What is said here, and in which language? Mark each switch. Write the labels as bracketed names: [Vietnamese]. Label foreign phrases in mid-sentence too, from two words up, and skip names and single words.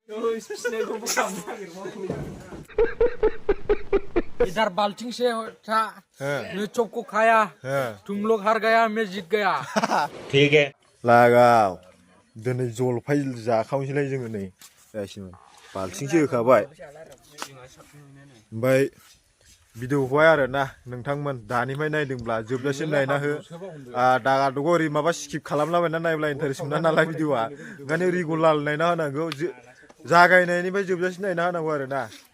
[Hindi] इधर बाल्टिंग से था मैं चौक को खाया तुम लोग हार गया मैं जीत गया ठीक है [Bodo] लागाव दिनै जलफाय जाखावनोसैलाय जोङो नै जासिनो बाल्टिंसो होखाबाय ओमफ्राय भिडिअखौहाय आरो ना नोंथांमोन दानिफ्राय नायदोंब्ला जोबजासिम नायना हो दागा दग ओरै माबा स्किप खालामलाबायना नायब्ला इन्टारेस्ट मोना नालाय भिडिअआ ओंखायनो रिगुलार नायना होनांगौ जागायनायनिफ्राय जोबजासिम नायना होनांगौ आरो ना